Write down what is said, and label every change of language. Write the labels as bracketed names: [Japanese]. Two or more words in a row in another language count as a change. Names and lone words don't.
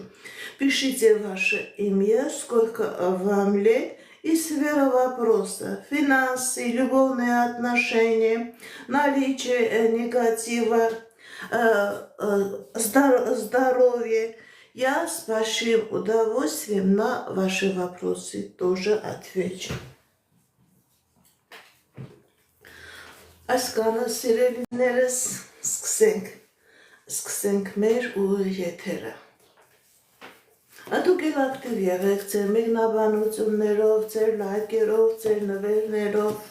[Russian] Пишите ваше имя, сколько вам лет и сфера вопроса. Финансы, любовные отношения, наличие негатива, здоровье. Я с вашим удовольствием на ваши вопросы тоже отвечу. [Armenian] Այսքանը սիրելիներս, սկսենք մեր ուղիղեթերը։ Դուք էլ ակտիվ եղեք ձեր մեկնաբանություններով, ձեր լայքերով, ձեր նվերներով։